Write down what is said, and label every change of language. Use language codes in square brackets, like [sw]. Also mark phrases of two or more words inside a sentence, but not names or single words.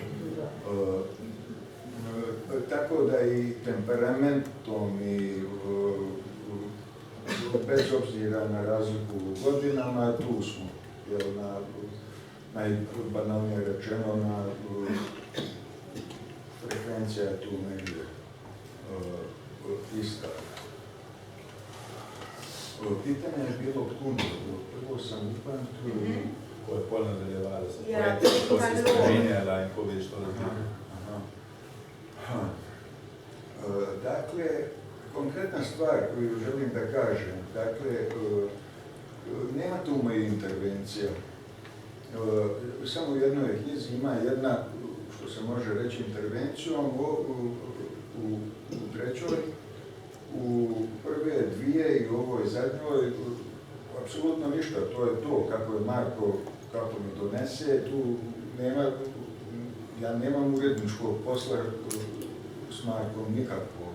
[hr] Tako da i temperamentom i bez obzira na razliku u godinama, tu smo, jel, najbanalnije rečeno, na frekvencija je tu negdje ista. Pitanje je bilo puno, prvo sam upamtio, [sl] ko je pol nadaljevala sa Ja, projektom, ko si pa spremenjala in ko veš to razliko. [hr] Dakle, konkretna stvar koju želim da kažem, dakle, nema tu moje intervencija. Samo u jednoj knjizi ima jedna, što se može reći, intervencijom, u trećoj, u prve dvije i u ovoj zadnjoj, apsolutno ništa, to je to, kako je Marko, kako mi donese, tu nema, ja nemam uredničkog posla s Markom nikakvog.